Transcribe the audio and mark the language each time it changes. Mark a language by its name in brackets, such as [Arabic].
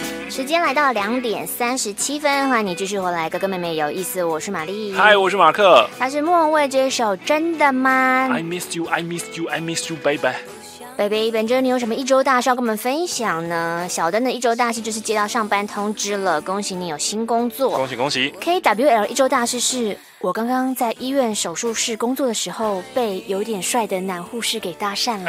[Chinese] 时间来到2:37，欢迎你继续回来，哥哥妹妹有意思，我是玛丽。嗨，我是马克。他是莫文蔚这首《真的吗》。 [English] I miss you, I miss you, I miss you, baby。 [Chinese] baby， 本周你有什么一周大事要跟我们分享呢？小灯的一周大事就是接到上班通知了，恭喜你有新工作，恭喜恭喜。 KWL 一周大事是我刚刚在医院手术室工作的时候，被有点帅的男护士给搭讪了。